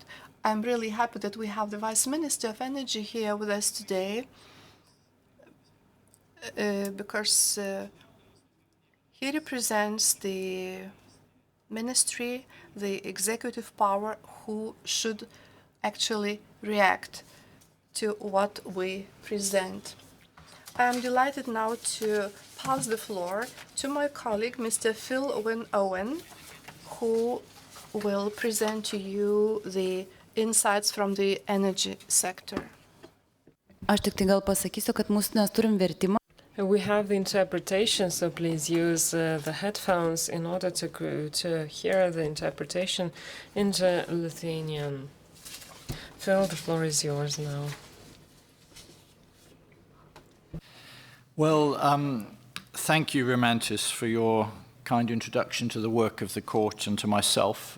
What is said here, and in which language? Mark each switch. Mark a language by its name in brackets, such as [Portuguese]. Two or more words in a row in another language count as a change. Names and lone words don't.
[English] I'm really happy that we have the Vice Minister of Energy here with us today because he represents the ministry, the executive power, who should actually react to what we present. I am delighted now to pass the floor to my colleague, Mr. Phil Owen, who will present to you the insights from the energy sector. [Lithuanian] Aš tik tai gal pasakysiu, kad mes turim vertimą. [English] We have the interpretation, so please use the headphones in order to hear the interpretation into Lithuanian. Phil, the floor is yours now. Well, thank you, Romantis, for your kind introduction to the work of the court and to myself.